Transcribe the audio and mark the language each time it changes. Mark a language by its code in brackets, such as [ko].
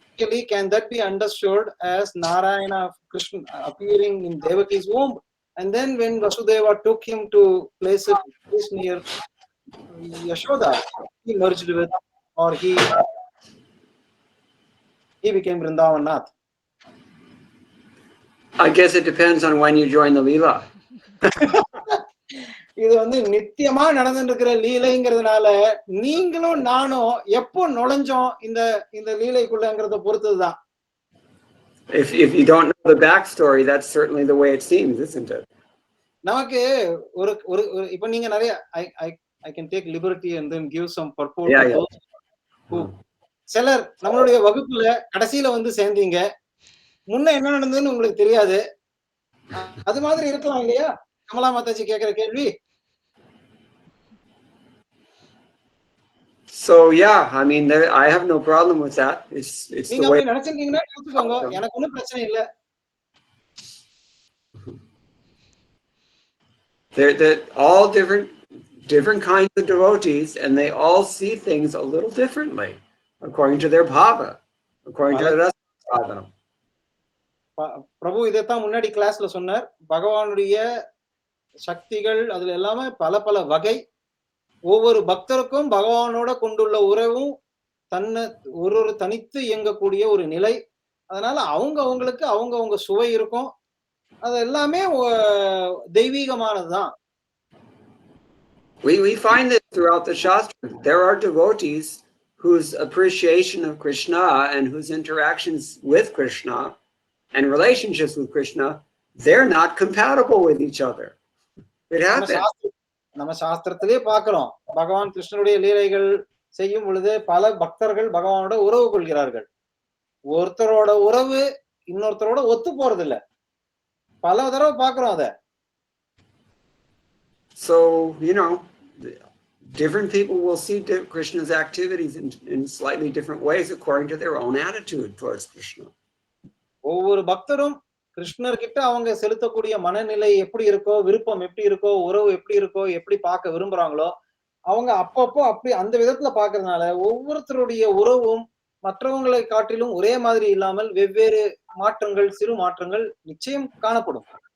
[en] Actually, can that be understood as Narayana Krishna appearing in Devaki's womb, and then when Vasudeva took him to place near Yashoda, he merged with, or he became Vrindavanath? I guess it depends on when you join the Leela. [ta] இது வந்து நித்தியமா நடந்துட்டு இருக்கிற லீலைங்கிறதுனால நீங்களும் நானும் எப்போ நுழைஞ்சோம் இந்த இந்த லீலைக்குள்ளங்கிறத பொறுத்ததுதான். [en] If you don't know the backstory, that's certainly the way it seems, isn't it? [ta] நமக்கு ஒரு ஒரு இப்ப நீங்க நிறைய [en] I can take liberty and then give some purport to those who [ta] சிலர் நம்மளுடைய வகுப்புல கடைசியில வந்து சேர்ந்தீங்க, முன்ன என்ன நடந்ததுன்னு உங்களுக்கு தெரியாது. அது மாதிரி இருக்கலாம் இல்லையா? கமலா மாதாஜி கேக்குற கேள்வி. [en] So yeah, I mean, I have no problem with that. It's [ta] நீங்க [en] the way. [ta] அப்படி நினைச்சிருக்கீங்கன்னா நினைச்சுக்கோங்க, எனக்கு ஒன்றும் பிரச்சனை இல்லை. [en] They're all different kinds of devotees, and they all see things a little differently according to their bhava, according to their sadhana. [ta] பிரபு இதைத்தான் முன்னாடி கிளாஸ்ல சொன்னார். பகவானுடைய சக்திகள் அதுல எல்லாமே பல பல வகை. ஒவ்வொரு பக்தருக்கும் பகவானோட கொண்டுள்ள உறவும் தன்னை ஒரு தனித்து இயங்கக்கூடிய ஒரு நிலை. அதனால அவங்களுக்கு அவங்க சுவை இருக்கும். அது எல்லாமே தெய்வீகமானதுதான். [en] We find that throughout the Shastra, there are devotees whose appreciation of Krishna and whose interactions with Krishna and relationships with Krishna, they're not compatible with each other. It happens. [ta] நம்ம சாஸ்திரத்திலே பார்க்கிறோம், பகவான் கிருஷ்ணனுடைய லீலைகள் செய்யும் பொழுது பல பக்தர்கள் பகவானோட உறவு கொள்கிறார்கள். ஒருத்தரோட உறவு இன்னொருத்தரோட ஒத்து போறது இல்ல. பல தடவை பார்க்கிறோம் அத. [en] So, you know, different people will see Krishna's activities in slightly different ways according to their own attitude towards Krishna. [ta] ஒவ்வொரு பக்தரும் கிருஷ்ணர் கிட்ட அவங்க செலுத்தக்கூடிய மனநிலை எப்படி இருக்கோ, விருப்பம் எப்படி இருக்கோ, உறவு எப்படி இருக்கோ, எப்படி பார்க்க விரும்புறாங்களோ அவங்க அப்பப்போ அப்படி அந்த விதத்துல பாக்குறதுனால ஒவ்வொருத்தருடைய உறவும் மற்றவங்களை காட்டிலும் ஒரே மாதிரி இல்லாமல் வெவ்வேறு மாற்றங்கள், சிறு மாற்றங்கள் நிச்சயம் காணப்படும்.